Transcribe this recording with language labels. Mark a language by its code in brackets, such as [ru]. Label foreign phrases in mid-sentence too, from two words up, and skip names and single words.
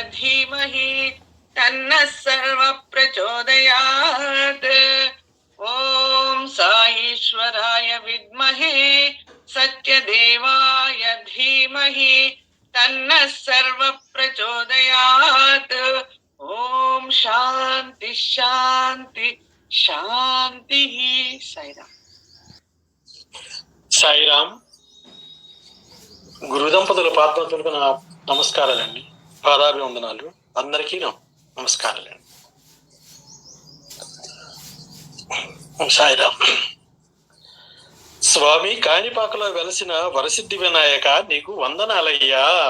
[sa] धीमहि तन्नः सर्वः प्रचोदयात् ॐ साईश्वराय विद्महे सत्यदेवाय धीमहि तन्नः सर्वः प्रचोदयात् ॐ शान्ति शान्ति शान्तिः. साईराम. [te] సాయిరామ్. గురు దంపతుల పాదతులకు నా నమస్కారాలండి, పాదాభివందనాలు. అందరికీ నమస్కారాలండి. సాయిరామ్. స్వామి కాణిపాకలో వెలసిన వరసిద్ధి వినాయక నీకు వందనాలయ్యా.